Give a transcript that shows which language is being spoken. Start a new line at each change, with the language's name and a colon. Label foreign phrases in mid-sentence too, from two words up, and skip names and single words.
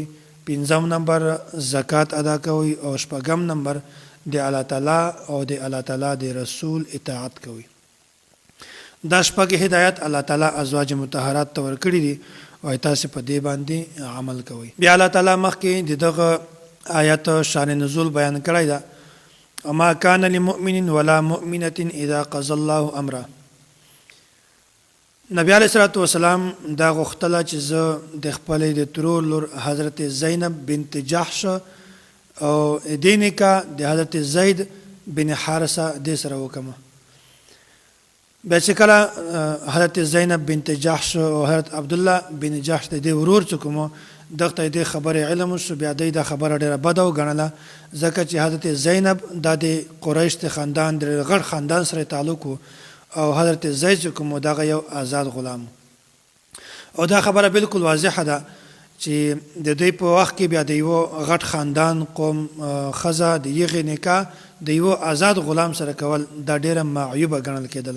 Pashto: پنځم نمبر زکات ادا کوي او شپږم نمبر د الله تعالی او د الله تعالی د رسول اطاعت کوي. دا شپږ هدایت الله تعالی ازواج مطهرات ته ورکړي دي او تاسو په دې باندې عمل کوئ. بیا الله تعالی مخکې دغه آیات شان نزول بیان کړی دا
Arabic: اما کان للمؤمن ولا مؤمنه اذا قضى الله امره.
Pashto: نبی
Arabic: علیہ الصلوۃ والسلام
Pashto: دا غختله چې زه د خپل د ترور لور حضرت زینب بنت جحش او دینکا د حضرت زید بن حارثه د سره وکم. به چې کله حضرت زینب بنت جحش او حضرت عبد الله بن جحش د ورور څخه دغه د خبره علم شو بیا د خبره ډیره بده وګڼله ځکه چې حضرت زینب د قریش خاندان د غړ خاندان سره تعلق او حضرت زید کوم دغه یو آزاد غلام او دا خبره بالکل واضحه ده چې د دوی په وخت کې بیا د یو غټ خاندان قوم خزه د یغه نکاح د یو آزاد غلام سره کول دا ډیره معیوبه ګڼل کېدله.